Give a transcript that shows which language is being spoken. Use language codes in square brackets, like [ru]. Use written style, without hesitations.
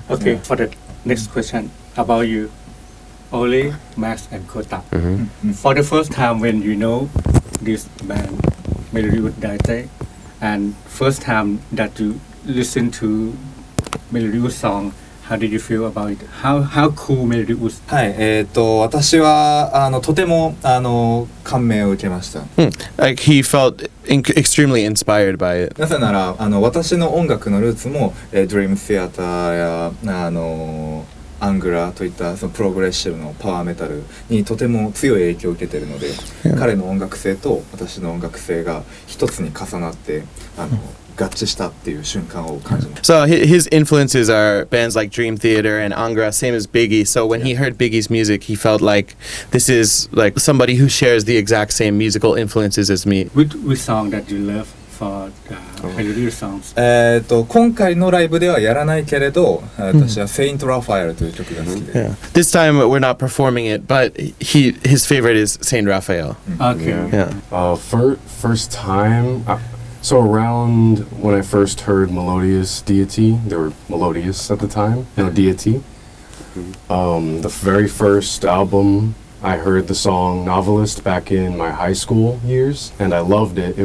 [en] Okay, for the next question about you, Ollie, Max, and Kota. For the first time when you know this band, Melodius Deite, and first time that you listen to Melodius song, how did you feel about it? How cool Melodius? [ja] はい、私はとても感銘を受けました。 [en] Like he felt extremely inspired by it. [ja] なぜなら私の音楽のルーツも、ドリームシアターやアングラといったそのプログレッシブのパワーメタルにとても強い影響を受けているので、彼の音楽性と私の音楽性が一つに重なって合致したっていう瞬間を感じます。 [en] So his influences are bands like Dream Theater and Angra, same as Biggie. So when he heard Biggie's music, he felt like this is like somebody who shares the exact same musical influences as me. Which song that you love for Melodius songs? [ja] 今回のライブではやらないけれど、私はセイント・ラファエルという曲が好きで。 [en] This time we're not performing it, but his favorite is Saint Raphael. Okay. Yeah. First time. So around when I first heard Melodius Deite, they were Melodius at the time, Deity. The very first album, I heard the song Novelist back in my high school years, and I loved it.